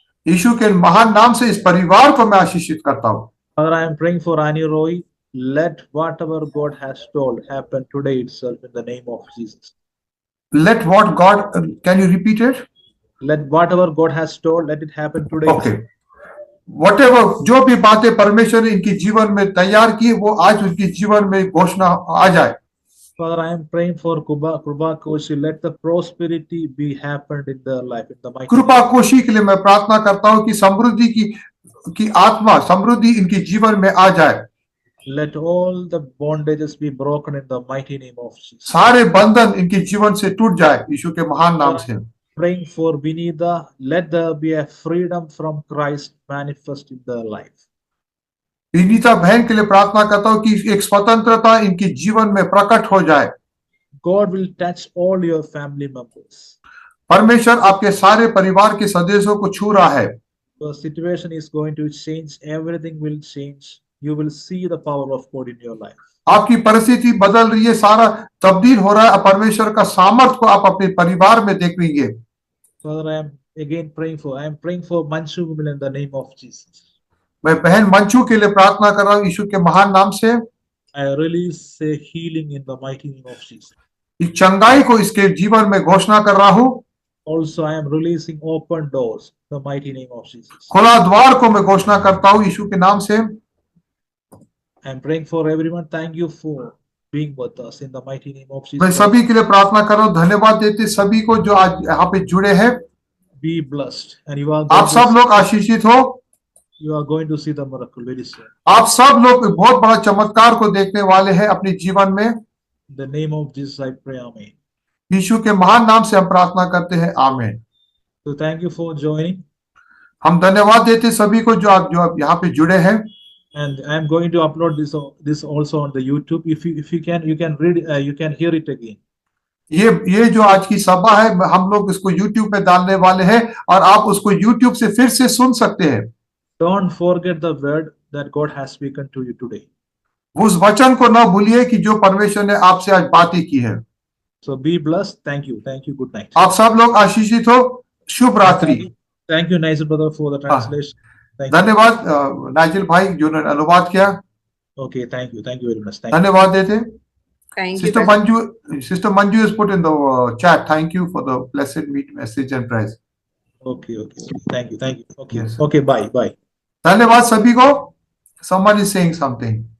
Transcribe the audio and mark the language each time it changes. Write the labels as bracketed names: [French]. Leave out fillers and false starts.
[Hindi] यीशु के महान नाम से इस परिवार को मैं आशीषित करता हूँ। [English] Father, I am praying for Annie Roy. Let whatever God has told happen today itself in the name of Jesus. Let what God, can you repeat it? Let whatever God has told, let it happen today. Okay. [Hindi] Whatever, जो भी बातें परमेश्वर ने इनके जीवन में तैयार की वो आज उनके जीवन में घोषणा आ जाए। [English] Father, I am praying for Krupa Koshi. Let the prosperity be happened in their life in the mighty name. [Hindi] कृपा कोशी के लिए मैं प्रार्थना करता हूँ कि समृद्धि की आत्मा समृद्धि इनके जीवन में आ जाए। [English] Let all the bondages be broken in the mighty name of Jesus. [Hindi] सारे बंधन इनके जीवन से टूट जाए यीशु के महान नाम से। [English] Praying for Vinita, let there be a freedom from Christ manifest in their life. [Hindi] Vinita बहन के लिए प्रार्थना करता हूँ कि एक स्वतंत्रता इनके जीवन में प्रकट हो जाए। [English] God will touch all your family members. [Hindi] परमेश्वर आपके सारे परिवार के सदस्यों को छू रहा है। [English] The situation is going to change. Everything will change. You will see the power of God in your life. [Hindi] आपकी परिस्थिति बदल रही है, सारा तब्दील हो रहा है। परमेश्वर का सामर्थ को आप अपने परिवार में देखेंगे। [English] Father, I am again praying for Manchu women in the name of Jesus. [Hindi] मैं बहन मंचू के लिए प्रार्थना कर रहा हूँ यीशु के महान नाम से। [English] I release a healing in the mighty name of Jesus. [Hindi] इस चंगाई को इसके जीवन में घोषणा कर रहा हूँ। [English] Also, I am releasing open doors in the mighty name of Jesus. [Hindi] खुला द्वार को मैं घोषणा करता हूँ यीशु के नाम से। [English] I am praying for everyone. Thank you for being with us in the mighty name of Jesus. [Hindi] मैं सभी के लिए प्रार्थना कर रहा हूँ। धन्यवाद देते सभी को जो आज यहाँ पे जुड़े हैं। [English] Be blessed, and you are [Hindi] आप सब लोग आशीषित हो। [English] You are going to see the miracle very soon. [Hindi] आप सब लोग बहुत बड़ा चमत्कार को देखने वाले हैं अपने जीवन में। [English] In the name of Jesus, I pray. Amen. [Hindi] यीशु के महान नाम से हम प्रार्थना करते हैं। आमीन। [English] So thank you for joining. [Hindi] हम धन्यवाद देते सभी को जो आप यहाँ पे जुड़े हैं। [English] And I am going to upload this also on the YouTube. If you can read, you can hear it again. [Hindi] ये जो आज की सभा है हम लोग इसको YouTube पे डालने वाले हैं और आप उसको YouTube से फिर से सुन सकते हैं। [English] Don't forget the word that God has spoken to you today. [Hindi] उस वचन को न भूलिए कि जो परमेश्वर ने आपसे आज बातें की है। [English] So be blessed. Thank you. Good night. [Hindi] आप सब लोग आशीषित हो। शुभ रात्रि। [English] Thank you, Nigel brother, for the translation. Thank you. [Hindi] धन्यवाद नाइजल भाई जो ने अनुवाद किया। [English] Okay, thank you very much. Thank you. [Hindi] धन्यवाद देते। [English] Thank you. Sister Manju has put in the chat. Thank you for the blessed message and praise. Okay. Thank you. Okay. Yes. Okay, bye. [Hindi] धन्यवाद सभी को। [English] Someone is saying something.